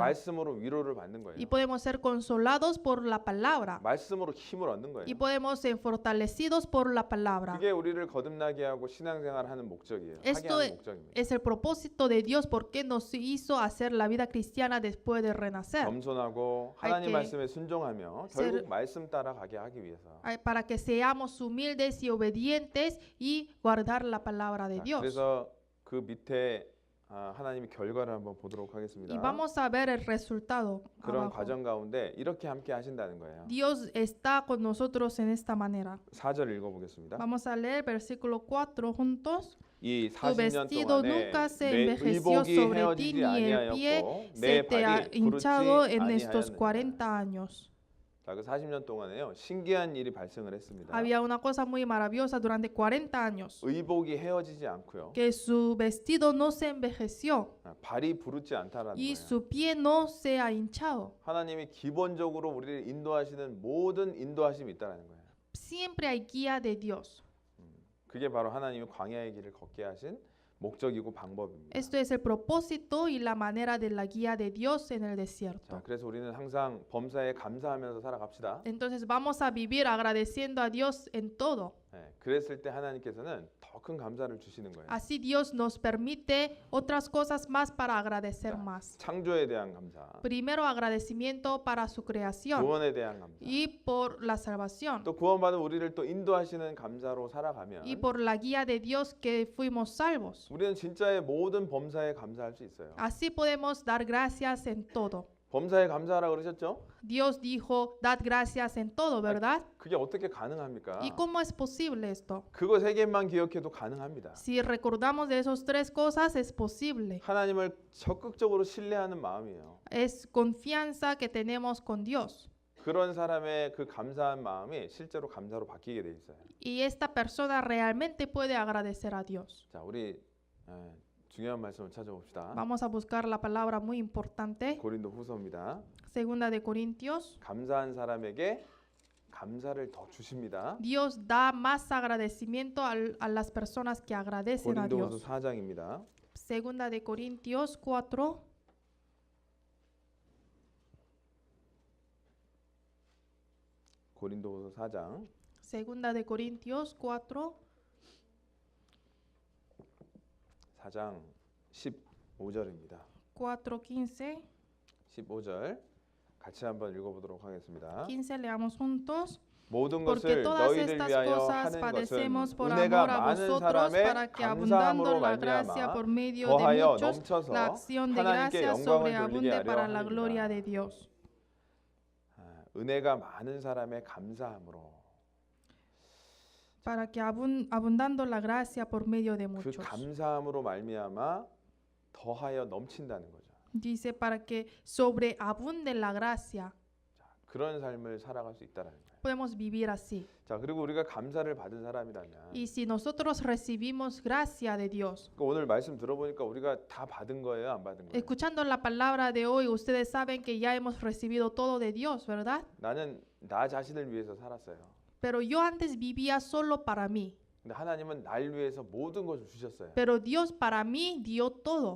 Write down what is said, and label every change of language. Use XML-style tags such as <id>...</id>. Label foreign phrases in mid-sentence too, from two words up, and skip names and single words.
<ko>말씀으로 위로를 받는 거예요.</ko> <es>Y podemos ser consolados por la palabra.</es> <ko>말씀으로 힘을 얻는 거예요.</ko> <es>Y podemos ser fortalecidos por la palabra.</es> <ko>그게 우리를 거듭나게 하고 신앙생활을 하는 목적이에요. 하게</ko> <es>Esto</es> <ko>하는 목적입니다.</ko> <es>es el propósito de Dios, porque nos hizo hacer la vida cristiana después de renacer.</es> <ko>겸손하고</ko> <es>hay</es> <ko>하나님</ko> <es>que</es> <ko>말씀에 순종하며</ko> <es>ser-</es> <ko>결국 말씀 따라가게 하기 위해서.</ko> <es>Para que seamos humildes y obedientes y guardar la palabra de</es> <ko>자,</ko> <es>Dios.</es> <ko>그래서 그 밑에 하나님의 결과를 한번 보도록 하겠습니다.</ko> <es>Y vamos a ver el resultado.</es> <ko>그런</ko> <es>abajo.</es> <ko>과정 가운데 이렇게 함께 하신다는 거예요.</ko> <es>Dios está con nosotros en esta manera.</es> <ko>4절 읽어보겠습니다.</ko> <es>Vamos a leer versículo 4 juntos.</es> <ko>이</ko> <es>Tu</es> <ko>40년</ko> <es>vestido</es> <ko>동안에</ko> <es>nunca se</es> <ko>내</ko> <es>envejeció</es> <ko>의복이</ko> <es>sobre ti,</es> <ko>헤어지지</ko> <es>ni el pie</es> <ko>아니하였고</ko> <es>se</es> <ko>내</ko> <es>te ha</es> <ko>발이 부르지</ko> <es>hinchado en estos</es> <ko>아니하였느니라.</ko> <es>40 años.</es> <ko>자, 그 40년 동안에요. 신기한 일이 발생을 했습니다.</ko> <es>Había una cosa muy maravillosa durante 40 años,</es> <ko>의복이 헤어지지 않고요.</ko> <es>que su vestido no se envejeció</es> <ko>발이 부르지 않다라는</ko> <es>y</es> <ko>거예요.</ko> <es>su pie no se ha hinchado.</es> <ko>하나님이 기본적으로 우리를 인도하시는 모든 인도하심이 있다라는 거예요.</ko> <es>Siempre hay guía de Dios.</es> <ko>그게 바로 하나님이 광야의 길을 걷게 하신 목적이고 방법입니다.</ko> <es>Esto es el propósito y la manera de la guía de Dios en el</es> <ko>자,</ko> <es>desierto.</es> <ko>그래서 우리는 항상 범사에 감사하면서 살아갑시다.</ko> <es>Entonces vamos a vivir agradeciendo a Dios en todo.</es> <ko>네, 그랬을 때 하나님께서는 더 큰 감사를 주시는 거예요.</ko> <es>Así Dios nos permite otras cosas más para agradecer Ya. más.</es> <ko>창조에 대한 감사,</ko> <es>Primero agradecimiento para su creación</es> <ko>구원에 대한 감사,</ko> <es>y por la salvación</es> <ko>또 구원받은 우리를 또 인도하시는 감사로 살아가면</ko> <es>y por la guía de Dios que fuimos salvos.</es> <ko>우리는 진짜의 모든 범사에 감사할 수 있어요.</ko> <es>Así podemos dar gracias en todo.</es> <ko>범사에 감사하라 그러셨죠?</ko> <es>Dios dijo, dad gracias en todo, ¿verdad?</es> <ko>그게 어떻게 가능합니까?</ko> <es>¿Y cómo es posible esto?</es> <ko>그거 세 개만 기억해도 가능합니다.</ko> <es>Si recordamos de esas tres cosas, es posible.</es> <ko>하나님을 적극적으로 신뢰하는 마음이에요.</ko> <es>Es confianza que tenemos con Dios.</es> <ko>그런 사람의 그 감사한 마음이 실제로 감사로 바뀌게 돼 있어요.</ko> <es>Y esta persona realmente puede agradecer a Dios.</es> <ko>자, 우리 중요한 말씀을 찾아봅시다.</ko> <es>Vamos a buscar la palabra muy importante.</es> <ko>고린도 후서입니다.</ko> <es>Segunda de Corintios.</es> <ko>감사한 사람에게 감사를 더 주십니다.</ko> <es>Dios da más agradecimiento a las personas que agradecen a</es> <ko>고린도 후서</ko> <es>Dios.</es> <ko>4장입니다.</ko> <es>Segunda de Corintios 4.</es> <ko>고린도 후서 4장</ko> <es>Segunda de Corintios 4.</es> <ko>4장 15절입니다.</ko> <es>4:15.</es> <ko>15절 같이 한번 읽어보도록 하겠습니다.</ko> <es>15 leamos juntos.</es> <ko>모든</ko> <es>Porque</es> <ko>것을</ko> <es>todas</es> <ko>너희들</ko> <es>estas</es> <ko>위하여</ko> <es>cosas</es> <ko>하는</ko> <es>padecemos</es> <ko>것은</ko> <es>por</es> <ko>은혜가</ko> <es>amor a</es> <ko>많은</ko> <es>vosotros</es> <ko>사람의</ko> <es>para que abundando</es> <ko>감사함으로</ko> <es>la gracia</es> <ko>말미암아</ko> <es>por medio de</es> <ko>더하여</ko> <es>muchos</es> <ko>넘쳐서</ko> <es>la acción de</es> <ko>하나님께</ko> <es>gracia</es> <ko>영광을 돌리게</ko> <es>sobreabunde</es> <ko>하려</ko> <es>para la gloria</es> <ko>합니다.</ko> <es>de Dios.</es> <ko>은혜가 많은 사람의 감사함으로</ko> <es>Para que abundando la gracia por medio de</es> <ko>그</ko> <es>muchos.</es> <ko>감사함으로 말미암아 더하여 넘친다는 거죠.</ko> <es>Dice para que sobreabunde la gracia.</es> <ko>그런 삶을 살아갈 수 있다라는 거예요.</ko> <es>Podemos vivir así.</es> <ko>자, 그리고 우리가 감사를 받은 사람이라면</ko> <es>Y si nosotros recibimos gracia de Dios,</es> <ko>오늘 말씀 들어보니까 우리가 다 받은 거예요, 안 받은 거예요?</ko> <es>escuchando la palabra de hoy, ustedes saben que ya hemos recibido todo de Dios, ¿verdad?</es> <ko>나는 나 자신을 위해서 살았어요.</ko> <es>Pero yo antes vivía solo para mí.</es> <ko>근데 하나님은 날 위해서 모든 것을 주셨어요.</ko> <es>Pero Dios para mí dio todo.</es>